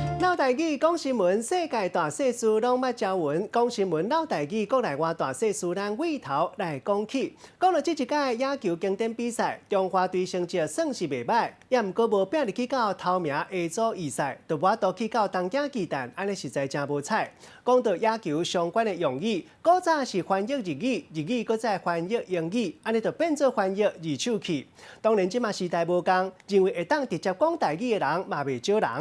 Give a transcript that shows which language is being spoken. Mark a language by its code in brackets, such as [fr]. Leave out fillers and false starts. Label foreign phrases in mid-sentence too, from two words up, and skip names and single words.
[nan] 老台语讲新闻，世界大小事拢捌教闻。讲新闻老台语，国内外大小事咱尾头来讲起。讲到这一届野球经典比赛，中华队成绩算是袂歹，也毋过无拼入去到头名 A 组预赛，就无倒去到东京巨蛋，安尼实在真无彩。讲到野球相关的用语，古早是翻译日语，日语搁再翻译英语，安尼就变做翻译二手去。当然，即马时代无共，认为会当直接讲台语的人嘛袂少人。